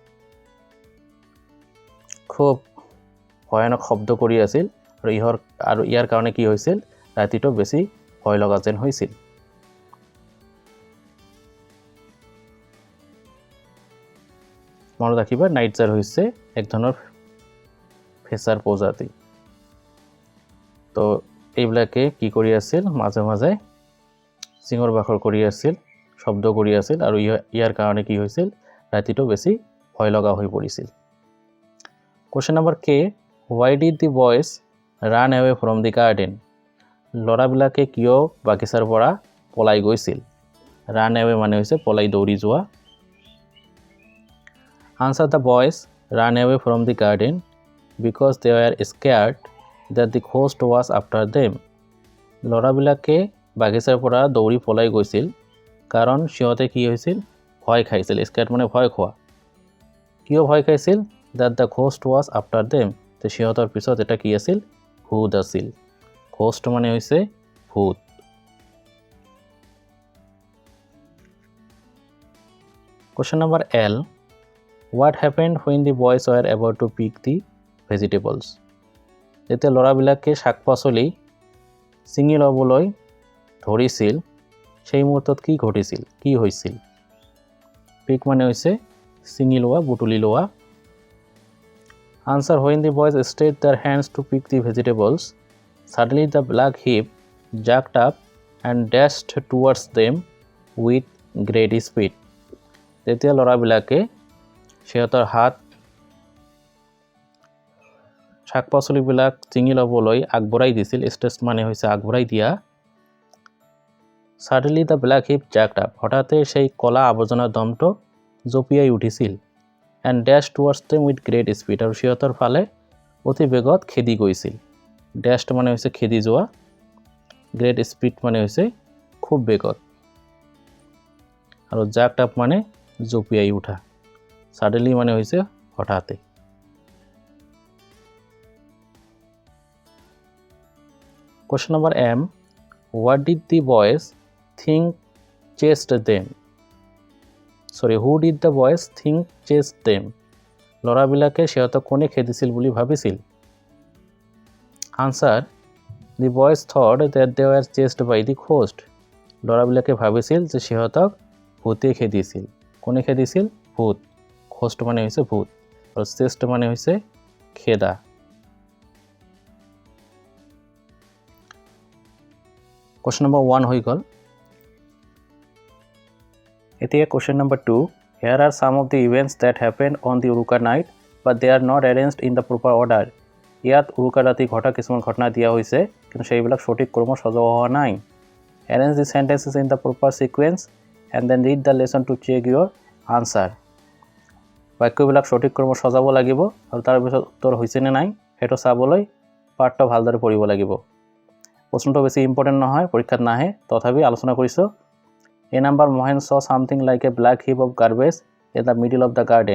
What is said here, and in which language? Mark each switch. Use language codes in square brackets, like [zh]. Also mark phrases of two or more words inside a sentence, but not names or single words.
[as] খুব ভয়ানক শব্দ কৰি আছিল আৰু ইয়াৰ কাৰণে কি হৈছিল ৰাতিটো বেছি ভয় লগা যেন হৈছিল মনত ৰাখিবা নাইটজাৰ হৈছে এক ধৰণৰ ফেঁচাৰ প্ৰজাতি তো এইবিলাকে কি কৰি আছিল মাঝে মাঝে সিংহৰ বাখৰ কৰি আছিল শব্দ কৰি আছিল আৰু ইয়াৰ কাৰণে কি হৈছিল ৰাতিটো বেছি ভয় লগা হৈ পৰিছিল [en] Question number K Why did the boys run away from the garden [as] লৰাবিলাকে কিয় বাগিচাৰ পৰা পলাই গৈছিল [en] run away [as] মানে হৈছে পলাই দৌৰি যোৱা [en] Answer the boys ran away from the garden because they were scared that the ghost was after them [as] লৰাবিলাকে বাগিচাৰ পৰা দৌৰি পলাই গৈছিল কাৰণ সিহঁতে কি হৈছিল ভয় খাইছিল স্কেয়াৰ্ড মানে ভয় খোৱা কিয় ভয় খাইছিল [en] that the ghost was after them [as] তে সিহঁতৰ পিছত এটা কি আছিল ভূত আছিল ghost মানে হৈছে ভূত [en] Question number L What happened when the boys were about to pick the vegetables [as] যেতিয়া লৰাবিলাকে শাক-পাচলি ছিঙি ল'বলৈ ধৰিছিল সেই মুহূৰ্তত কি ঘটিছিল কি হৈছিল পিক মানে হৈছে ছিঙি লোৱা বুটলি লোৱা [en] আনসাৰ when the boys stretched their hands to pick the vegetables suddenly the black sheep jerked up and dashed towards them with great speed [as] তেতিয়া ল'ৰাবিলাকে সিহঁতৰ হাত শাক পাচলিবিলাক চিঙি ল'বলৈ আগবঢ়াই দিছিল ষ্টেচ মানে হৈছে আগবঢ়াই দিয়া [en] suddenly the black sheep jerked up [as] হঠাতে সেই কলা আৱৰ্জনাৰ দমটো জঁপিয়াই উঠিছিল [en] and dashed towards them with great speed [as] আৰু সিহঁতৰ ফালে অতি বেগত খেদি গৈছিল dashed মানে হৈছে খেদি যোৱা [en] great speed [as] মানে হৈছে খুব বেগত আৰু [en] jerked up [as] মানে জঁপিয়াই উঠা suddenly মানে হৈছে হঠাতে [en] question number M what did the boys think chased them who did the boys think chased them [as] ল'ৰাবিলাকে সিহঁতক কোনে খেদিছিল বুলি ভাবিছিল [en] answer the boys thought that they were chased by the ghost [as] ল'ৰাবিলাকে ভাবিছিল যে সিহঁতক ভূতে খেদিছিল কোনে খেদিছিল ভূত ghost মানে হৈছে ভূত আৰু chased মানে হৈছে খেদা [en] question number 1 [as] হৈ গল এতিয়া [en] question number 2 here are some of the events that happened on the Uruka night but they are not arranged in the proper order [as] ইয়াত উৰুকা ৰাতি ঘটা কিছুমান ঘটনা দিয়া হৈছে কিন্তু সেইবিলাক সঠিক ক্ৰমত সজোৱা হোৱা নাই [en] arrange the sentences in the proper sequence and then read the lesson to check your answer [as] বাক্যবিলাক সঠিক ক্ৰমত সজাব লাগিব আৰু তাৰ পিছত উত্তৰ হৈছে নে নাই হেটো চাবলৈ পাঠটো ভালদৰে পঢ়িব লাগিব প্ৰশ্নটো বেছি ইম্পৰ্টেন্ট নহয় পৰীক্ষাত নাহে তথাপি আলোচনা কৰিছো [en] A number Mohan saw something like a black heap of garbage in the middle of the garden.